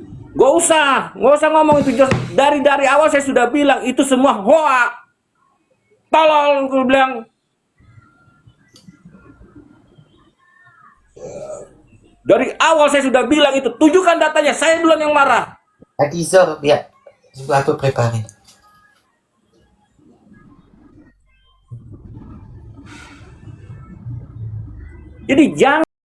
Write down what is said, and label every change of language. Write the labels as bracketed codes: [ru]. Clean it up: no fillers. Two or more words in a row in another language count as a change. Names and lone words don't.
[id] Nggak usah ngomong itu Jos. Dari awal saya sudah bilang itu semua hoax. Tolol, gue bilang. Dari awal saya sudah bilang itu, tunjukkan datanya, saya duluan yang marah. [fr] À 10 heures, bien. Je dois tout préparer. [id] Jadi jangan